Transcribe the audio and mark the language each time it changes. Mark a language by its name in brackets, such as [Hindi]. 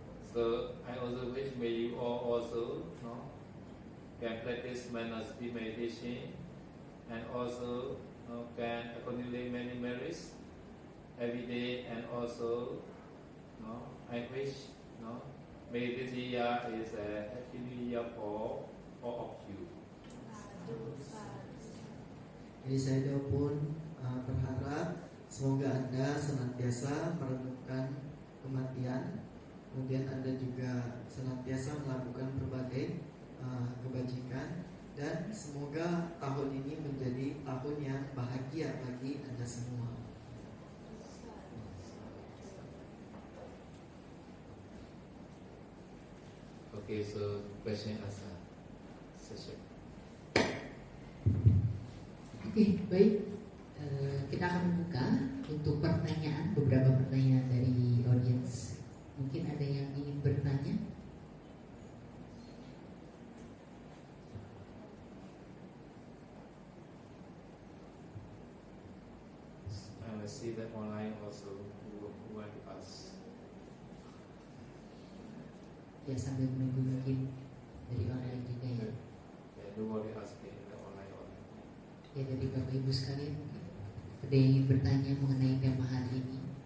[English] So I also wish may you all also can practice Manasati meditation and also can accumulate many merits every day, and also I wish may this year is a happy new year for all of you. [Indonesian] Jadi saya pun berharap semoga Anda senantiasa merenungkan kematian, kemudian Anda juga senantiasa melakukan berbagai kebajikan, dan semoga tahun ini menjadi tahun yang bahagia bagi Anda semua. [English] Okay, so question answer session. [Indonesian] Oke, baik. Kita akan membuka untuk pertanyaan, beberapa pertanyaan dari audiens. Mungkin ada yang ingin bertanya? [English] I see that online also who want to ask. [Indonesian] ya sambil menunggu mungkin dari online juga ya. [English] Yeah, nobody asking the online. [Indonesian] Ya dari Bapak Ibu sekalian, ada yang ingin bertanya mengenai tema hari ini?